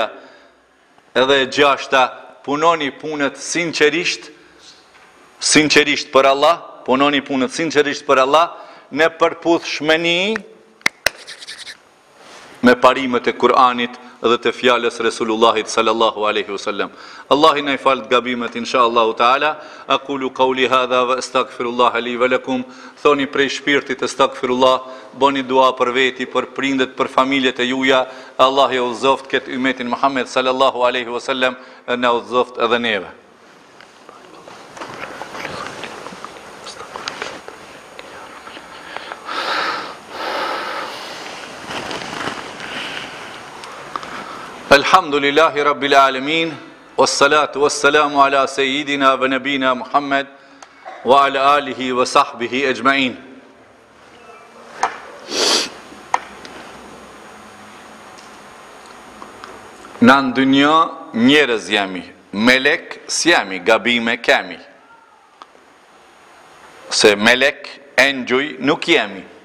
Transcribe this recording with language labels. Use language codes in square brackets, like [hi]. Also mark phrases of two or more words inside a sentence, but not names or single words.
[sq] Edhe e 6. Punoni punët sinqerisht për Allah, punoni punët sinqerisht për Allah, në përputhshmëni me parimet e Kur'anit dhe të fjalës Resulullahit [ar] صلى الله عليه وسلم. [sq] Allahi na i fal gabimet [ar] إن شاء الله تعالى. أقول قولي هذا وأستغفر الله لي ولكم. [sq] Thoni prej shpirtit astaghfirullah, bëni dua për veti, për prindët, për familjet e juaja. Allah ju udhëzoft këtë ummetin Muhammed [ar] صلى الله عليه وسلم, [sq] na udhëzoft edhe neve. [ar] الحمد لله رب العالمين والصلاة والسلام على سيدنا ونبينا محمد وعلى آله وصحبه أجمعين. [sq] Në ndonjë njerëz jemi, melek s'jemi, gabime kemi. Se melek, engjuj nuk jemi.